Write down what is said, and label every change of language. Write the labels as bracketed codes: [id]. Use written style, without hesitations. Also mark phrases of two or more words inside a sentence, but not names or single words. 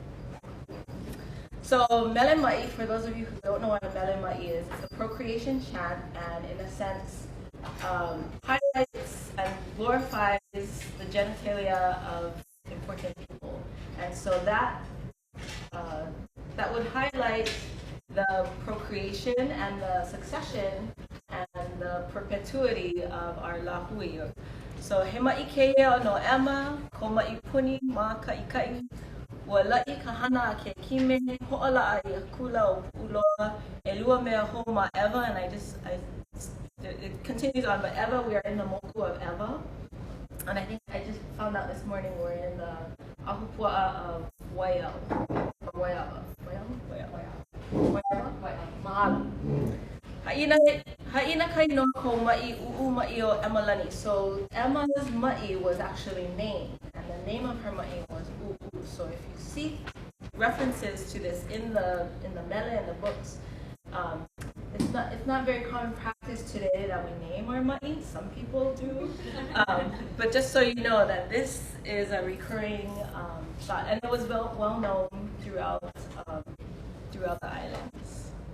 [haw] So Mele Ma'i, [en] for those of you who don't know what a [haw] Mele Ma'i [en] is, it's a procreation chant, and in a sense highlights and glorifies the genitalia of important people. And so that would highlight the procreation and the succession and the perpetuity of our lahui. [haw] So he ma'i keia no ema, ko ma'i puni ma ka'ikai, wa la'i ka hana ke kime, ho'ola'a i kula o pu'uloa, e lua mea ho ma Eva, [en] and it continues on, but Eva, we are in the moku of Eva. And I think I just found out this morning we're in the ahupua'a of Waiau. Mahalo. [haw] Ha'ina kai no ko ma'i u'u ma'i o Emalani. [en] So Emma's ma'i was actually named, and the name of her ma'i was u'u. So if you see references to this in the mele and the books, it's not very common practice today that we name our ma'i. Some people do, but just so you know that this is a recurring thought, and it was well known throughout the islands.